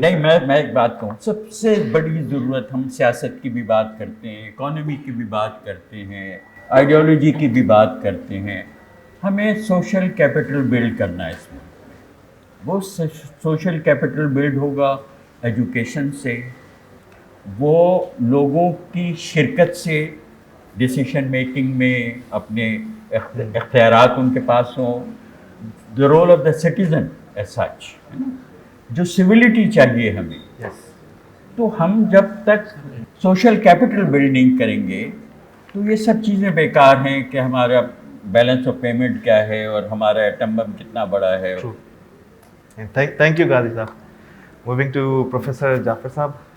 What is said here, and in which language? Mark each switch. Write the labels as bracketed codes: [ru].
[ur] نہیں, میں ایک بات کہوں, سب سے بڑی ضرورت, ہم سیاست کی بھی بات کرتے ہیں, اکانومی کی بھی بات کرتے ہیں, آئیڈیالوجی کی بھی بات کرتے ہیں, ہمیں سوشل کیپٹل بلڈ کرنا ہے. اس میں وہ سوشل کیپٹل بلڈ ہوگا ایجوکیشن سے, وہ لوگوں کی شرکت سے, ڈیسیشن میکنگ میں اپنے اختیارات ان کے پاس ہوں, [en] the role of the citizen as such, [ur] جو civility چاہیے ہمیں. تو ہم جب تک سوشل کیپٹل بلڈنگ کریں گے تو یہ سب چیزیں بیکار ہیں کہ ہمارا بیلنس آف پیمنٹ کیا ہے اور ہمارا ایٹم بم کتنا بڑا ہے. [en] Thank you, Ghazi Saab. Moving to Professor Jafar Saab.